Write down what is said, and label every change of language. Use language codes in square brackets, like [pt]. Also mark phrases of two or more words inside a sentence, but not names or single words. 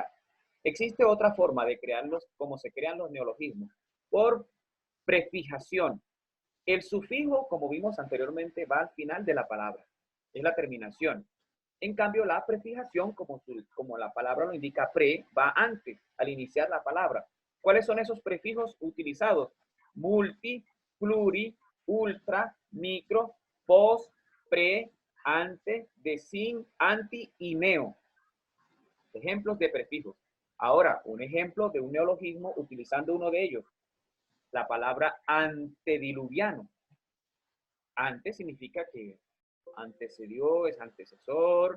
[es] Existe otra forma de crearlos, como se crean los neologismos, por prefijación. El sufijo, como vimos anteriormente, va al final de la palabra, es la terminación. En cambio, la prefijación, como la palabra lo indica, pre, va antes, al iniciar la palabra. ¿Cuáles son esos prefijos utilizados? Multi, pluri, ultra, micro, pos, pre, ante, de, sin, anti y neo. Ejemplos de prefijos. Ahora, un ejemplo de un neologismo utilizando uno de ellos. La palabra antediluviano. Ante significa que antecedió, es antecesor.